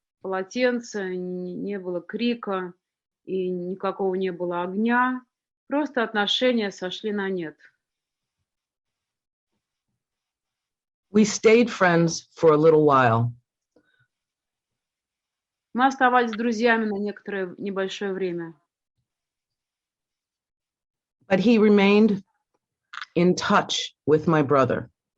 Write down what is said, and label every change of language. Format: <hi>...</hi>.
<ru>полотенца, не было крика и никакого не было огня. Просто отношения сошли на нет.</ru> <en>We stayed friends for a little while,</en> <ru>Мы оставались друзьями на некоторое небольшое время.</ru> <en>but he remained in touch with my brother.</en>